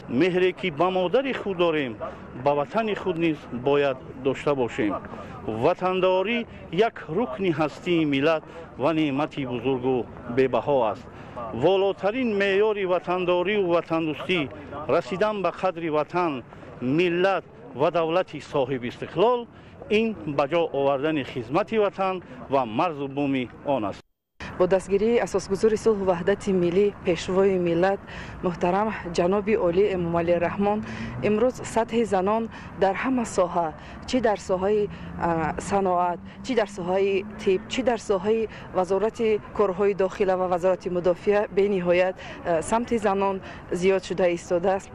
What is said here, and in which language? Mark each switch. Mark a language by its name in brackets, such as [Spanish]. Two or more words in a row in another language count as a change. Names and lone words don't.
[Tajik] меҳре ки ба модари худ дорем ба ватани худ низ бояд дошта бошем. ватандорӣ як рукни ҳастии миллат ва неъмати бузургу бебаҳо аст. волотарин меъёри ватандорию ватандӯстӣ расидан ба қадри ватан миллат ва давлати соҳиби истиқлол ин ба ҷо овардани хидмати ватан ва марзу буми он аст. бо дастгирии асосгузори сулҳу ваҳдати миллӣ Пешвои миллат муҳтарам ҷаноби олӣ Эмомалӣ Раҳмон, имрӯз сатҳи занон дар ҳама соҳа, чӣ дар соҳаи саноат, чӣ дар соҳаи тиб, чӣ дар соҳаи вазорати корҳои дохила ва вазорати мудофиа ба ниҳоят самти занон зиёд шуда истода аст.